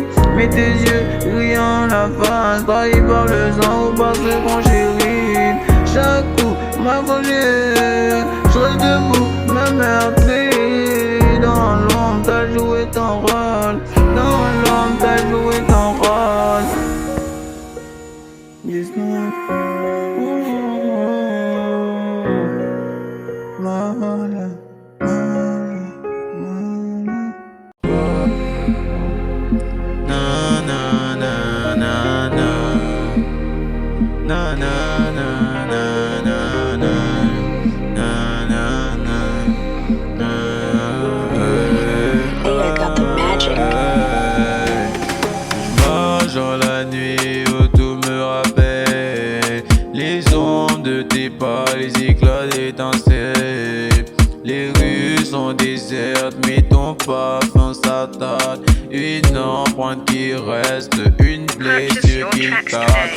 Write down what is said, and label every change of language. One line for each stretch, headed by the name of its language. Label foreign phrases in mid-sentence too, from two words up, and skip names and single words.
French: Mais tes yeux riant la face, trahi par le sang ou par ce qu'on chérit. Chaque coup m'a forgé, je reste debout, me meurtri. Dans l'ombre t'as joué ton rôle, dans l'ombre t'as joué ton rôle.
English: Yes, no. Mala, mala, mala. Na na na na na. Na na na na na na. Na na na. I got the magic.
French: Marche dans la nuit où tout me rappelle les ondes de tes pas, les éclats d'étincelles. Les rues sont désertes, mais ton parfum s'attarde. Une empreinte qui reste, une blessure qui tarde.